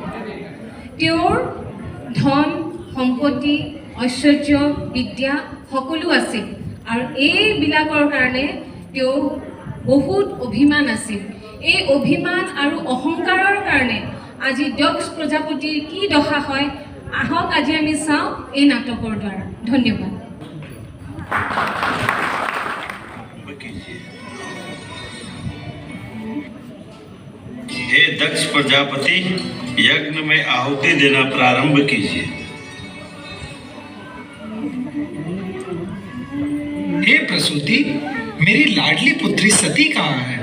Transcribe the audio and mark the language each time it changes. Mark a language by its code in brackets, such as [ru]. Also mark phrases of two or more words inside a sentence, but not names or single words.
[as] তেওঁৰ ধন সম্পত্তি ঐশ্বৰ্য বিদ্যা সকলো আছিল, আৰু এইবিলাকৰ কাৰণে তেওঁ বহুত অভিমান আছিল। এই অভিমান আৰু অহংকাৰৰ কাৰণে আজি দক্ষ প্ৰজাপতিৰ কি দশা হয়, আহক আজি আমি চাওঁ এই নাটকৰ দ্বাৰা। ধন্যবাদ। [hi] हे दक्ष प्रजापति, यज्ञ में आहुति देना प्रारंभ कीजिए। हे प्रसूति, मेरी लाडली पुत्री सती कहाँ है?